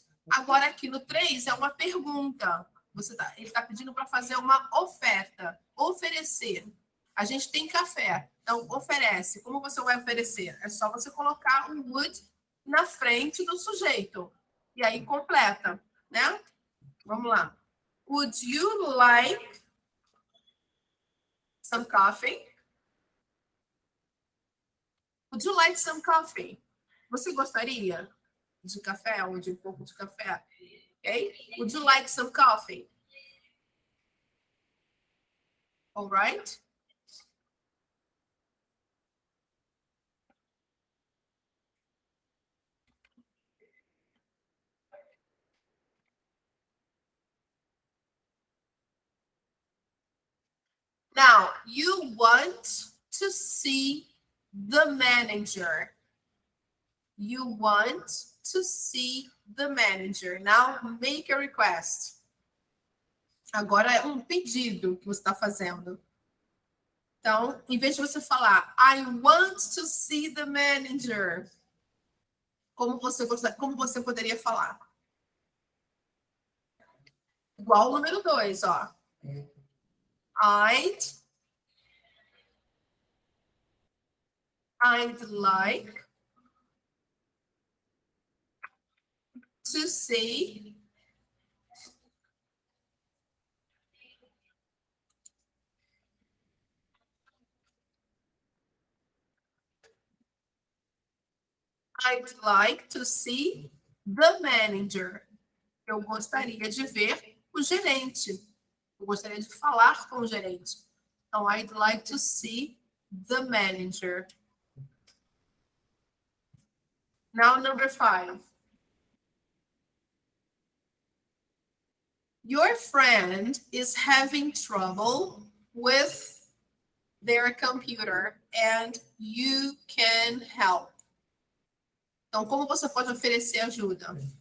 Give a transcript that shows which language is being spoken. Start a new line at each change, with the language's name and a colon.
Portuguese: Agora, aqui no 3 é uma pergunta. Ele está pedindo para fazer uma oferta. Oferecer. A gente tem café. Então, oferece. Como você vai oferecer? É só você colocar um would na frente do sujeito. E aí completa, né? Vamos lá.
English: Would you like some coffee? Would you like some coffee?
Portuguese: Você gostaria de café ou de um pouco de café?
English: Okay? Would you like some coffee? All right? Now, you want to see the manager. You want to see the manager. Now, make a request.
Portuguese: Agora é um pedido que você está fazendo. Então, em vez de você falar,
English: I want to see the manager,
Portuguese: como você poderia falar? Igual o número 2, ó.
English: I'd like to see I'd like to see the manager.
Portuguese: Eu gostaria de ver o gerente. Eu gostaria de falar com o gerente. Então,
English: I'd like to see the manager. Now, number 5. Your friend is having trouble with their computer and you can help.
Portuguese: Então, como você pode oferecer ajuda?